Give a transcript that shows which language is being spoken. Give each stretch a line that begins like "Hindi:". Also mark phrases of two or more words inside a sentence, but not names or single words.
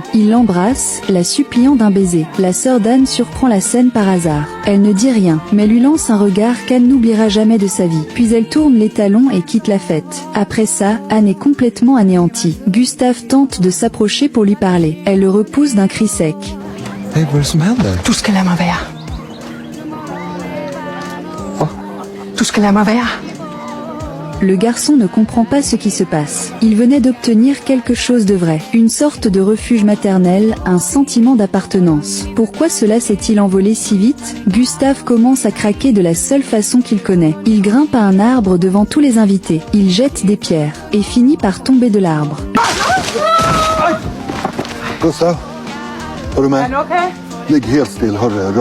French: Il l'embrasse, la suppliant d'un baiser. La sœur d'Anne surprend la scène par hasard. Elle ne dit rien, mais lui lance un regard qu'Anne n'oubliera jamais de sa vie. Puis elle tourne les talons et quitte la fête. Après ça, Anne est complètement anéantie. Gustave tente de s'approcher pour lui parler. Elle le repousse d'un cri sec.
Swedish: Hey, vad är det som händer? Du ska lämna Vea. Va? Du ska lämna Vea.
French: Le garçon ne comprend pas ce qui se passe. Il venait d'obtenir quelque chose de vrai. Une sorte de refuge maternel, un sentiment d'appartenance. Pourquoi cela s'est-il envolé si vite? Gustave commence à craquer de la seule façon qu'il connaît. Il grimpe à un arbre devant tous les invités. Il jette des pierres et finit par tomber de l'arbre.
Swedish: Gustav, är du med? Ligg helt still, hörru.